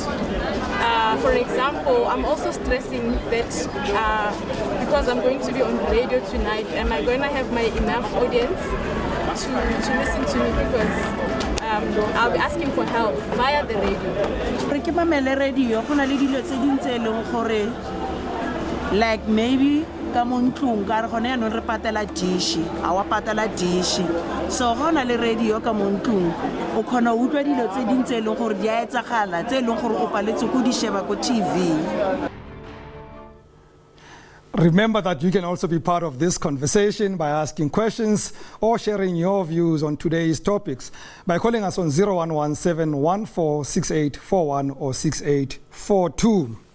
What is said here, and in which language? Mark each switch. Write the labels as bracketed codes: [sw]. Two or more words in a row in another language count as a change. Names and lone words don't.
[en] For example, I'm also stressing that because I'm going to be on radio tonight, am I going to have enough audience to listen to me, because I'll be asking for help via the radio. Like maybe come on [st] kare gone ya no re patela dishi a wa patela dishi so gona le radio ka mo ntlong o khona o utlwa dilo tse dintse e leng gore di a etsagala tse e leng gore o paletse go di sheba ko TV. [en] Remember that you can also be part of this conversation by asking questions or sharing your views on today's topics by calling us on 0117146841 or 6842.